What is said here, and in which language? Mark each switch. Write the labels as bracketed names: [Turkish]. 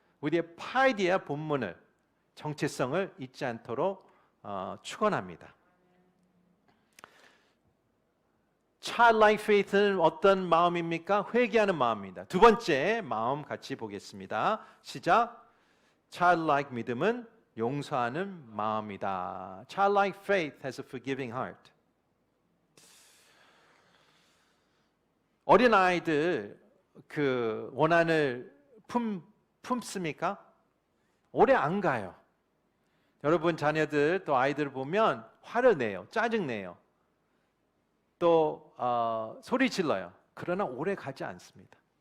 [Korean] 우리의 파이디아 본문을 정체성을 잊지 않도록 축원합니다. [English] Childlike faith [Korean] 는 어떤 마음입니까? 회개하는 마음입니다. 두 번째 마음 같이 보겠습니다. 시작. Childlike 믿음은 용서하는 마음이다. [English] Childlike faith has a forgiving heart. [Korean] 어린 아이들 그 원한을 품습니까? 오래 안 가요. 여러분 자녀들 또 아이들 보면 화를 내요. 짜증 내요. 또 소리 질러요. 그러나 오래 가지 않습니다.